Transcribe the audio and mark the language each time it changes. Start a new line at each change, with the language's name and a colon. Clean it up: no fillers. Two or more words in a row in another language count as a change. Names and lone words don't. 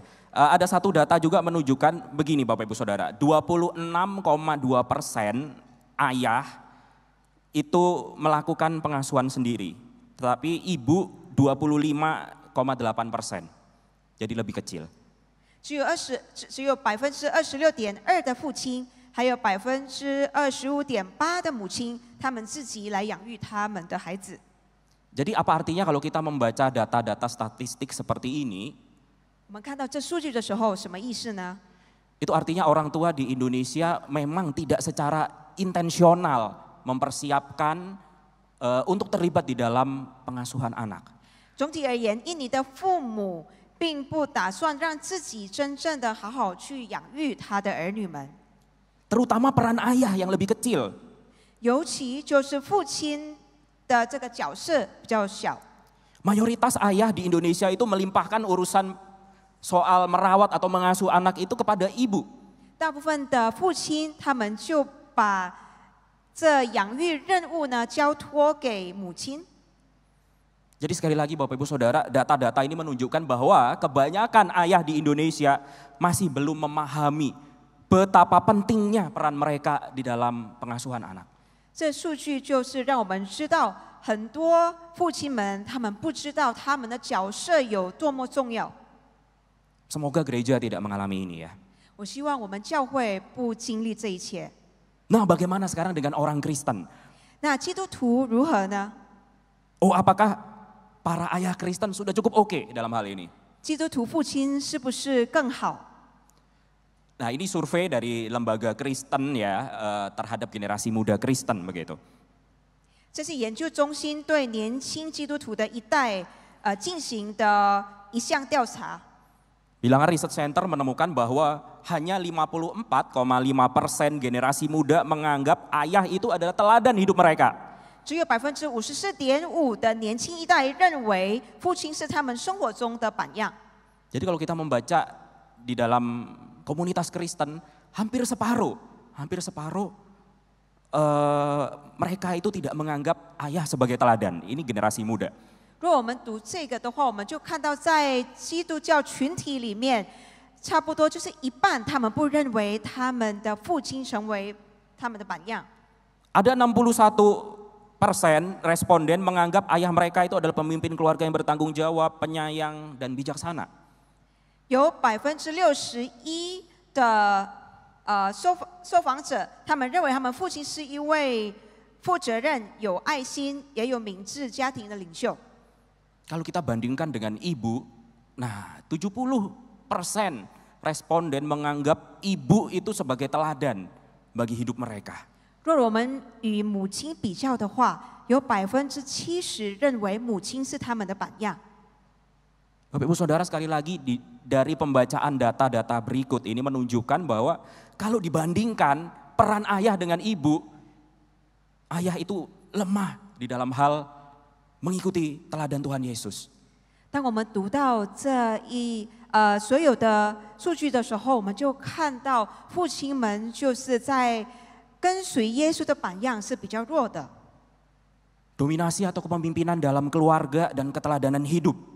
Indonesian: Ada satu data juga menunjukkan begini Bapak Ibu Saudara, 26,2% ayah itu melakukan pengasuhan sendiri, tetapi ibu 25,8%, jadi lebih kecil.
Chinese: 只有26.2%的父亲，还有25.8%的母亲，他们自己来养育他们的孩子。
Indonesian: Jadi apa artinya kalau kita membaca data-data statistik seperti ini?
Chinese: 我们看到这数据的时候，什么意思呢？
Indonesian: Itu artinya orang tua di Indonesia memang tidak secara intensional mempersiapkan untuk terlibat di dalam pengasuhan anak.
Chinese: 总体而言，印尼的父母并不打算让自己真正的好好去养育他的儿女们，
Indonesian: Terutama peran ayah yang lebih kecil.
Chinese: 尤其就是父亲的这个角色比较小。
Indonesian: Mayoritas ayah di Indonesia itu melimpahkan urusan soal merawat atau mengasuh anak itu kepada ibu.
Chinese: 大部分的父亲，他们就把这养育任务呢交托给母亲。
Indonesian: Jadi sekali lagi Bapak Ibu Saudara, data-data ini menunjukkan bahwa kebanyakan ayah di Indonesia masih belum memahami betapa pentingnya peran mereka di dalam pengasuhan anak.
Chinese: 这数据就是让我们知道，很多父亲们他们不知道他们的角色有多么重要。
Indonesian: Semoga gereja tidak mengalami ini ya.
Chinese: 我希望我们教会不经历这一切。
Indonesian: Nah, bagaimana sekarang dengan orang Kristen?
Chinese: 那基督徒如何呢？
Indonesian: Oh, apakah para ayah Kristen sudah cukup oke dalam hal ini?
Chinese: 基督徒父亲是不是更好？
Indonesian: Nah, ini survei dari lembaga Kristen ya terhadap generasi muda Kristen begitu.
Chinese: 这是研究中心对年轻基督徒的一代进行的一项调查。
Indonesian: Bilangan Research Center menemukan bahwa hanya 54,5% generasi muda menganggap ayah itu adalah teladan hidup mereka.
Chinese: 只有54.5%的年轻一代认为父亲是他们生活中的榜样。
Indonesian: Jadi kalau kita membaca di dalam komunitas Kristen, hampir separuh mereka itu tidak menganggap ayah sebagai teladan. Ini generasi muda.
Chinese: 如果我们读这个的话，我们就看到在基督教群体里面，差不多就是一半，他们不认为他们的父亲成为他们的榜样。
Indonesian: Ada 61% responden menganggap ayah mereka itu adalah pemimpin keluarga yang bertanggung jawab, penyayang, dan bijaksana.
Chinese: 有61%的受访者，他们认为他们父亲是一位负责任、有爱心、也有明智家庭的领袖。
Indonesian: Kalau kita bandingkan dengan ibu, nah 70% responden menganggap ibu itu sebagai teladan bagi hidup mereka.
Chinese: 若我们与母亲比较的话，有70%认为母亲是他们的榜样。
Indonesian: Bapak Ibu Saudara, sekali lagi dari pembacaan data-data berikut ini menunjukkan bahwa kalau dibandingkan peran ayah dengan ibu, ayah itu lemah di dalam hal mengikuti teladan Tuhan Yesus.
Chinese: 当我们读到所有的数据的时候，我们就看到父亲们就是在跟随耶稣的榜样是比较弱的。
Indonesian: Dominasi atau kepemimpinan dalam keluarga dan keteladanan hidup.